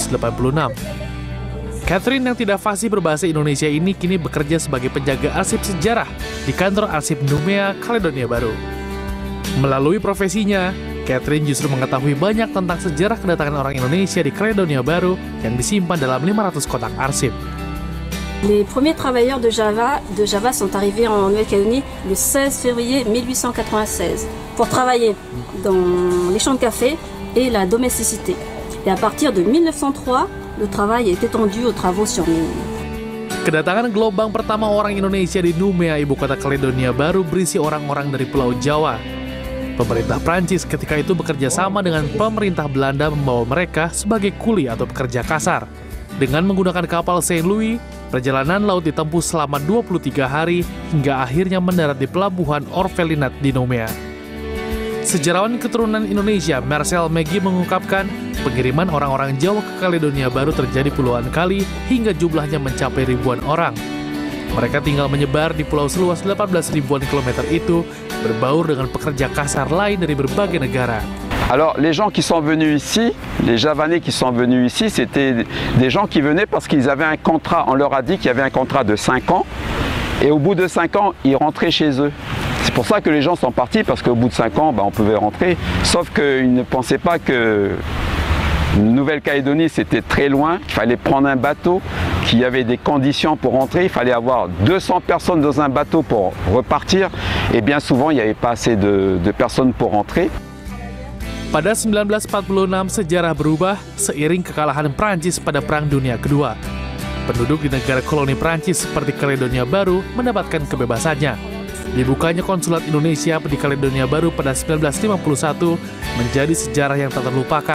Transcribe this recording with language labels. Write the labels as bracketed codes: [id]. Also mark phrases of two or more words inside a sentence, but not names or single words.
[id] Catherine yang tidak fasih berbahasa Indonesia ini kini bekerja sebagai penjaga arsip sejarah di kantor arsip Numea, Kaledonia Baru. Melalui profesinya, Catherine justru mengetahui banyak tentang sejarah kedatangan orang Indonesia di Kaledonia Baru yang disimpan dalam 500 kotak arsip. [fr] Les premiers travailleurs de Java sont arrivés en Nouvelle-Calédonie le 16 février 1896 pour travailler dans les champs de café et la domesticité. Et à partir de 1903, le travail est étendu aux travaux sur mine. [id] Kedatangan gelombang pertama orang Indonesia di Numea, ibu kota Kaledonia Baru, berisi orang-orang dari Pulau Jawa. Pemerintah Prancis ketika itu bekerja sama dengan pemerintah Belanda membawa mereka sebagai kuli atau pekerja kasar. Dengan menggunakan kapal Saint Louis, perjalanan laut ditempuh selama 23 hari hingga akhirnya mendarat di pelabuhan Orfelinat di Numea. Sejarawan keturunan Indonesia Marcel Maggie mengungkapkan, pengiriman orang-orang Jawa ke Kaledonia Baru terjadi puluhan kali hingga jumlahnya mencapai ribuan orang. Mereka tinggal menyebar di pulau seluas 18 ribuan kilometer itu, berbaur dengan pekerja kasar lain dari berbagai negara. [fr] Alors les gens qui sont venus ici, les Javanais qui sont venus ici, c'était des gens qui venaient parce qu'ils avaient un contrat, on leur a dit qu'il y avait un contrat de 5 ans, et au bout de 5 ans, ils rentraient chez eux. C'est pour ça que les gens sont partis, parce qu'au bout de 5 ans, on pouvait rentrer, sauf qu'ils ne pensaient pas que Nouvelle-Calédonie c'était très loin, qu'il fallait prendre un bateau, qu'il y avait des conditions pour rentrer, il fallait avoir 200 personnes dans un bateau pour repartir, et bien souvent il n'y avait pas assez de personnes pour rentrer. [id] Pada 1946, sejarah berubah seiring kekalahan Prancis pada Perang Dunia Kedua. Penduduk di negara koloni Prancis seperti Kaledonia Baru mendapatkan kebebasannya. Dibukanya konsulat Indonesia di Kaledonia Baru pada 1951 menjadi sejarah yang tak terlupakan.